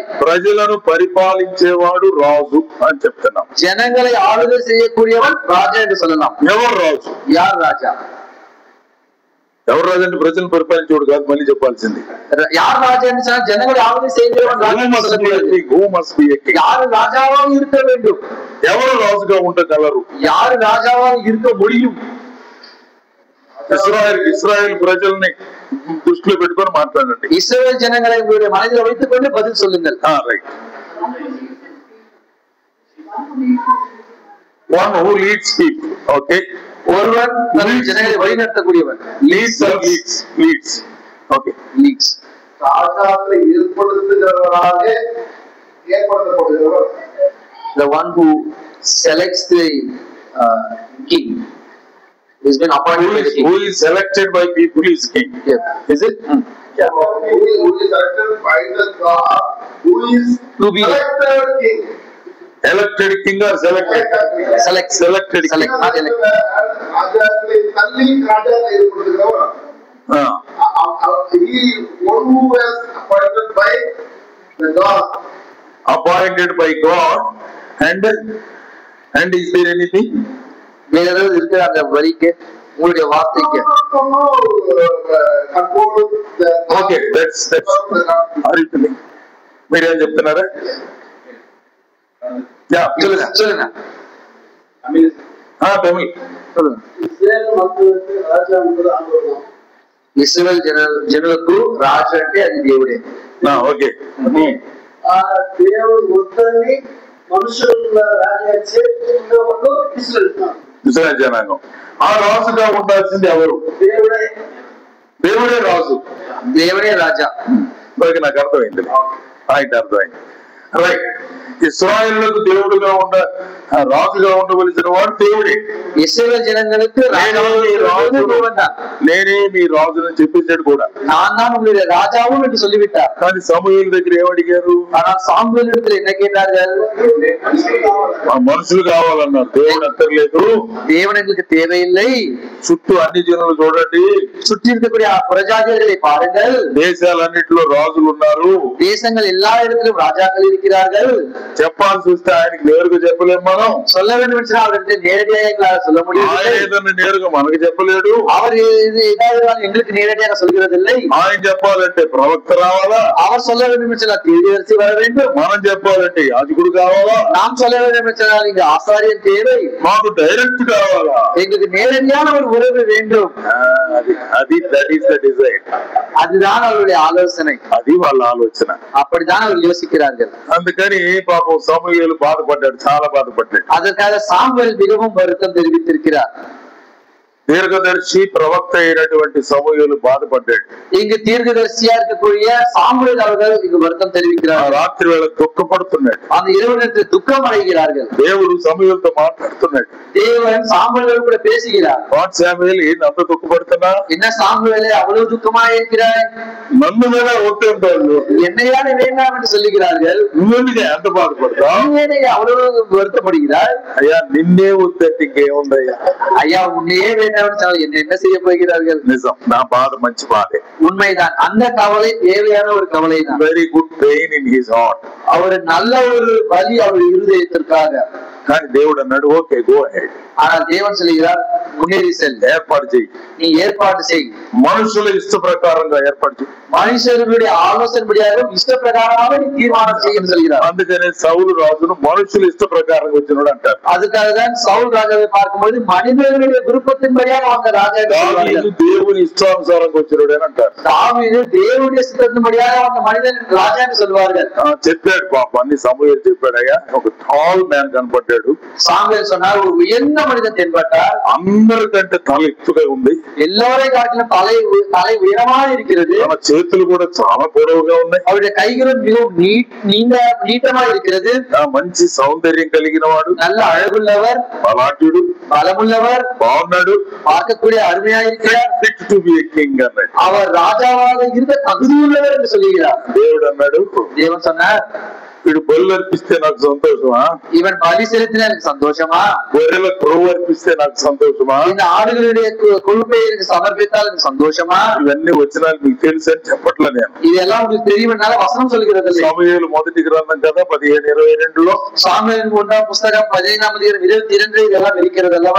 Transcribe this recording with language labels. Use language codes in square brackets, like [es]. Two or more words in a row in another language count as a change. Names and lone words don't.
[te] ప్రజలను పరిపాలించేవాడు రాజు అని చెప్తున్నాం. [ta] ஜனங்களை ஆளுகை செய்யக்கூடியவன் ராஜா என்று சொல்லலாம். [te] ఎవరు రాజు? [ta] யார் ராஜா? [te] ఎవరు రాజు అంటే ప్రజలను పరిపాలించేవాడు కాదు, మళ్ళీ చెప్పాల్సింది. [ta] யார் ராஜா என்று சொன்னால் ஜனங்களை ஆளுகை செய்கிறவன் யாரு ராஜாவாக இருக்க வேண்டும்? [te] ఎవరు రాజుగా ఉండగలరు? [ta] யாரு రాజాவாக இருக்க முடியும்? [te] ఇస్రాయేల్ ప్రజల్ని దృష్టిలో పెట్టుకొని మాట్లాడండి. [ta] இஸ்ரவேல் ஜனங்களை உங்களுடைய மனதில் வைத்துக் கொண்டு பதில் சொல்லுங்கள். [en] రైట్. One who leads people. Okay. [ta] ஒருவன் ஜனங்களை வழிநடத்தக்கூடியவன். [en] Leads. Okay. Leads. [ta] ராஜாக்களை ஏற்படுத்துகிறவராக ஏற்படுத்தப்படுகிறவர். [en] The one who selects the king. He's been appointed by the king. Who is selected by people is king. Yeah. Is it? Yeah. Who is selected by the God? Who is to be selected king? Elected king or selected? Selected king. [ta] ராஜாக்களை தள்ளி ராஜாக்களை ஏற்படுத்துகிறவர். [en] He one who was appointed by the God. Appointed by God. And is there anything? [ta] வேற ஏதாவது இருக்கிற அந்த வரிக்கு உங்களுடைய வார்த்தைக்கு? [en] Okay, that's originally. [te] మీరేం చెప్తున్నారా? [ta] சொல்லுங்க. தமிழ் சொல்லுங்க. [te] ఇశ్రాయేల్ జనులకు రాజు అంటే అది దేవుడే. ఓకే. ఆ దేవుడు మొత్తాన్ని మనుషుల రాజా చేస్తున్నప్పుడు ఇశ్రాయేల్ జనాంగం. ఆ రాజుగా ఉండాల్సింది ఎవరు? దేవుడే రాజు. దేవుడే రాజా. నాకు అర్థమైంది. అర్థమైంది. రైట్. ఇశ్రాయేలులకు దేవుడుగా రాజుగా ఉండవలసిన వాడు దేవుడే. [ta] ఇశ్రాయేల్ జనங்களுக்கு [te] నేనే మీ రాజుని చెప్పేసాడు కూడా. [ta] రాజావు என்று சொல்லிவிட்டார். [te] కానీ సమూయేలు దగ్గర ఏమడిగారు? [ta] సాముయేలు என்ன கேட்டார்கள்? [te] మనుషులు కావాలన్నారు. దేవుడు అక్కర్లేదు. [ta] దేవుడు எங்களுக்கு தேவையில்லை. [te] చుట్టూ అన్ని జనులు చూడండి. [ta] சுற்றி இருக்கக்கூடிய பிரஜாதிகளை பாருங்கள். [te] దేశాలన్నిటిలో రాజులు ఉన్నారు. [ta] தேசங்கள் எல்லா இடத்திலும் ராஜாக்கள் இருக்கிறார்கள். [te] చెప్పాల్సి వస్తే ఆయనకి నేరుగా చెప్పలేము మనం. [ta] சொல்ல வேண்டும் என்று அவர்கிட்ட நேரடியாக சொல்ல முடியும். [te] ఆయన ఏదన్నా నేరుగా మనకు చెప్పలేడు. [ta] அவர் எங்களுக்கு நேரடியாக சொல்கிறதில்லை. [te] ఆయన చెప్పాలంటే ప్రవక్త రావాలా? [ta] அவர் சொல்ல வேண்டும் என்று தீர்க்கதரிசி வர வேண்டும். [te] మనం చెప్పాలంటే యాజకుడు కావాలా? [ta] நாம் சொல்ல வேண்டும் என்று இங்க ஆசாரியன் தேவை. [te] మాకు డైరెక్ట్ కావాలా? [ta] எங்களுக்கு நேரடியான ஒரு உறவு வேண்டும். அதுதான் அவருடைய ஆலோசனை. [te] అది వాళ్ళ ఆలోచన. [ta] அப்படிதான் அவர் யோசிக்கிறார்கள். [te] అందుకని పాపం సమూయేలు బాధపడ్డాడు, చాలా బాధపడ్డాడు. [ta] அதற்காக சாமுவேல் மிகவும் வருத்தம் தெரிவித்திருக்கிறார். [te] దీర్ఘదర్శి ప్రవక్త అయినటువంటి సమూయేలు బాధపడ్డాడు. [ta] இங்கு தீர்க்கதரிசியா இருக்கக்கூடிய சாமுவேல் அவர்கள் இங்கு வருத்தம் தெரிவிக்கிறார். [te] రాత్రి వేళ దుఃఖపడుతున్నాడు. [ta] அந்த இரவு நேரத்தில் துக்கம் அடைகிறார்கள். [te] దేవుడు సమూయేలుతో మాట్లాడుతున్నాడు. [ta] தேவன் சாமுவேலோடு கூட பேசுகிறார். [te] సాముయేలు ఏంటి అంత దుఃఖపడుతున్నా? [ta] என்ன சாமுவேலே அவ்வளவு துக்கமா இருக்கிறாய்? [te] నన్ను మీద ఒట్టేంటాడు. [ta] என்னையான வேண்டாம் என்று சொல்லுகிறார்கள். [te] నువ్వెందుకే అంత బాధపడతా? [ta] அவ்வளவு வருத்தப்படுகிறார். [te] అయ్యా నిన్నే వద్దంటే ఇంకేముందయ్యా? [ta] ஐயா உன்னையே வேண்டாம் என்ன செய்ய போகிறார்கள்? [te] నిజం, నా బాధ మంచి బాధే. [ta] உண்மைதான். அந்த கவலை தேவையான ஒரு கவலை தான். [en] very good pain in his heart. [ta] அவர் நல்ல ஒரு வலி அவர் இருதயத்திற்காக. [te] కానీ దేవుడు అన్నాడు [en] okay go ahead. [ta] ஆனால் தேவன் சொல்கிறார் முன்னேறி செல், [te] ఏర్పాటు చేయి. [ta] நீ ஏற்பாடு செய். [te] మనుషుల ఇష్ట ప్రకారంగా ఏర్పాటు చేయి. [ta] மனுஷர்களுடைய ஆலோசனைபடியாக இஷ்ட பிரகாரமாக நீ தீர்மானம் செய்யும் சொல்கிறார். [te] అందుకనే సౌలు రాజును మనుషుల ఇష్ట ప్రకారంగా వచ్చినాడు అంటారు. [ta] அதுக்காக தான் சவுல் ராஜாவை பார்க்கும்போது மனிதர்களுடைய விருப்பத்தின்படியாக வந்த ராஜா. [te] దావీదు దేవుని ఇష్టానుసారంగా వచ్చినాడు అని అంటారు. [ta] தாவீது தேவனுடைய சித்தத்தின்படியாக வந்த மனிதன் ராஜா என்று சொல்வார்கள். [te] చెప్పాడు పాప అన్ని సమూయేలు చెప్పాడయ్యా. ఒక [en] tall man [te] కనపడ్డాడు. [ta] சாமுவேல் சொன்னார் ஒரு உயர்ந்த மனிதன் தென்பட்டார். [te] అందరికంటే తల ఎత్తుగా ఉంది. [ta] எல்லோரை காட்டிலும் தலை உயரமாக இருக்கிறது. [te] తన చేతులు కూడా చాలా పొడవుగా ఉన్నాయి. [ta] அவருடைய கைகளும் மிகவும் நீட்டமா இருக்கிறது. [te] మంచి సౌందర్యం కలిగిన వాడు, [ta] நல்ல அழகுள்ளவர், [te] బలాఢ్యుడు, [ta] பலமுள்ளவர், [te] బాగున్నాడు, [ta] பார்க்கக்கூடிய அருமையா இருக்கிறார். [en] fit to be a king అన్నాడు. [ta] அவர் ராஜாவாக இருக்க தகுதியுள்ளவர் என்று சொல்லுகிறார். [te] దేవుడు అన్నాడు, [ta] தேவன் சொன்னார் [te] వీడు బలు అర్పిస్తే నాకు సంతోషమా, [ta] இவன் பலி செலுத்தினா எனக்கு சந்தோஷமா, [te] గొర్రెల క్రొవ్వు అర్పిస్తే నాకు సంతోషమా, [ta] இந்த ஆடுகளுடைய கொழுப்பை எனக்கு சமர்ப்பித்தால் எனக்கு சந்தோஷமா? [te] ఇవన్నీ వచనాలు మీకు తెలుసు అని చెప్పట్లే నేను. [ta] இதெல்லாம் உங்களுக்கு தெரியும்னால வசனம் சொல்கிறது. [te] సమూయేలు మొదటి గ్రంథం కదా 15:22లో, [ta] சாமுவேலின் 1ஆம் புத்தகம் 15ஆம் அதிகாரம் 22 இதெல்லாம் இருக்கிறது அல்லவா?